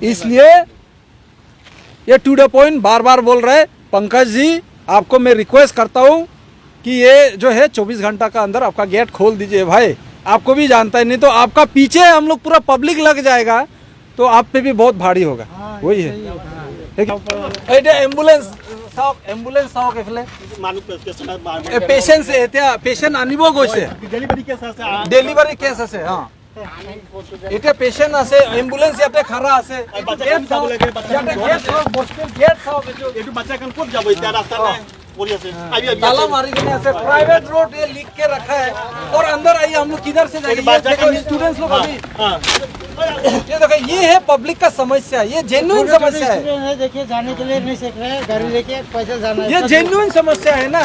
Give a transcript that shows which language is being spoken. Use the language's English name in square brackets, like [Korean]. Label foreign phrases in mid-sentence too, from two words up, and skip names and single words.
[Hindi] इसलिए ये [English] to the point [Hindi] बार बार बोल रहे पंकज जी, आपको मैं रिक्वेस्ट करता हूँ कि ये जो है 24 घंटा का अंदर आपका गेट खोल दीजिए भाई। आपको भी जानता है, नहीं तो आपका पीछे हम लोग पूरा पब्लिक लग जाएगा तो आप पे भी बहुत भारी होगा। वही है [English] ambulance ambulance patient [Assamese] আনিব গৈছে [English] delivery case [Assamese] আছে হ্যাঁ এটা পেশেন্ট আছে এম্বুলেন্স ইয়াতে খাৰা আছে গেট চাও ইয়াতে গেট চাও বস্তিৰ গেট চাও এটো বাচ্চা কান ক'ত যাব এতিয়া ৰাস্তা নাই পৰি আছে [Hindi] ताला मारी के ऐसे [English] private road [Hindi] ये लिख के रखा है और अंदर आइए हम लोग किधर से जाएंगे देखो स्टूडेंट्स लोग अभी ये देखो ये है पब्लिक का समस्या ये जेन्युइन समस्या है देखिए जाने के लिए नहीं सीख रहे हैं गाड़ी लेके पैदल जाना है ये जेन्युइन समस्या है ना